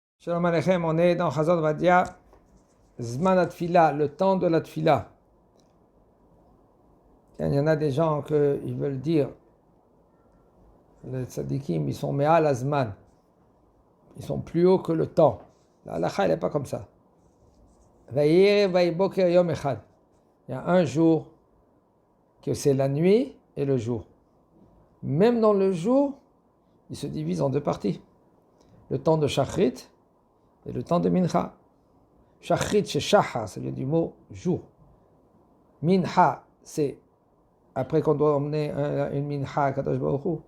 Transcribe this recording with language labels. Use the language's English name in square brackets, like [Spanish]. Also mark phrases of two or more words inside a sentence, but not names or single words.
[Hebrew] שלום עליכם, [French] on est dans Chazon Vadia, [Hebrew] זמן התפילה, [French] le temps de la Tfila. Il y en a des gens qui veulent dire, les tzadikim, ils sont [Hebrew] מעל הזמן, [French] ils sont plus hauts que le temps. La halakha, elle n'est pas comme ça. [Hebrew] ויהי ערב ויהי בוקר יום אחד. [French] Il y a un jour que c'est la nuit et le jour. Même dans le jour, il se divise en deux parties. Le temps de Shachrit et le temps de Mincha. Shachrit, c'est Shachar, ça vient du mot jour. Mincha, c'est après qu'on doit emmener une Mincha à [Hebrew] קדוש ברוך הוא.